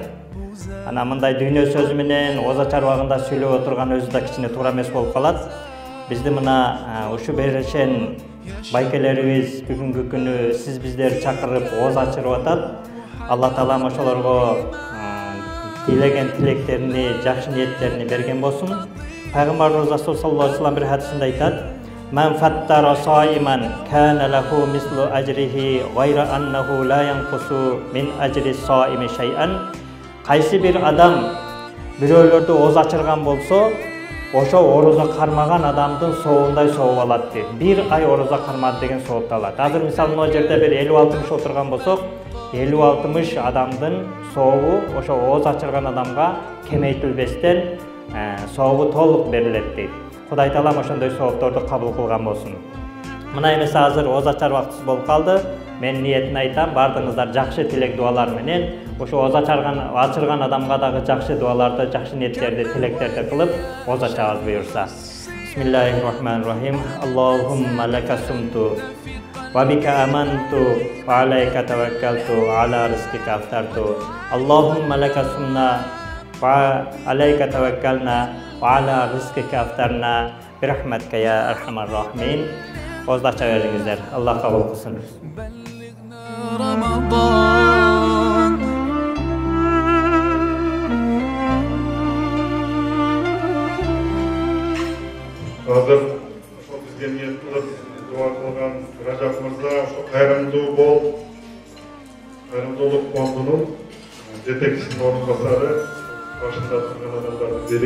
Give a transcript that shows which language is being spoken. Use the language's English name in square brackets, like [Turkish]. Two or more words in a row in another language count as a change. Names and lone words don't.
[Kyrgyz] Ана мындай дүйнө сөзү менен оз ачар убагында сүйлөп отурган өзү да кичине туура эмес болуп калат. Бизди мына ушу беришен байкелерибиз бүгүнкү күнү сиз биздерди чакырып оз ачырып атат. Алла Таала ошолорго тилеген тилектерини, жакшы ниеттерини берген болсун. Пайгамбарыбыз Расул [Arabic] صلى الله عليه وسلم [Kyrgyz] бир хадисинде айтат: [Arabic] "من فطر صائما كان له مثل أجره غير أنه لا ينقص من أجر الصائم شيئا." [Kyrgyz] Кайсы бир адам бирөөлөрдү оз ачырган болсо, ошо орозо кармаган адамдын соогундай сооп алат дейт. 1 ай орозо кармады деген соопты алат. Азыр мисалы мына жерде бир 50-60 отурган болсок, 50-60 адамдын сообу ошо оз ачырган адамга кемейтилбестен сообу толук берилет дейт. Кудай Таалам ошондой соопторду кабыл кылган болсун. Мына эмесе азыр оз ачар убактыбыз болуп калды. Мен ниетин айтам, бардыгыңыздар жакшы тилек дуалар менен ошо оз ачырган адамга дагы жакшы дуаларды, жакшы ниеттерди, тилектерди кылып оз ачабыз буюрса. [Arabic] بسم الله الرحمن الرحيم. اللهم لك صمت وبك آمنت وعليك توكلت وعلى رزقك أفطرت. اللهم لك صمنا وعليك توكلنا وعلى رزقك أفطرنا برحمتك يا أرحم الراحمين. [Kyrgyz] Оз ача бериңиздер. Аллах кабыл кылсын. رمضان Hazır ошол бизге ниет кылып дуа кылган Ражап мырза ошо кайрымдуу бол, кайрымдуулук фондунун жетекчисинин орун басары, башында турган адамдардын бири.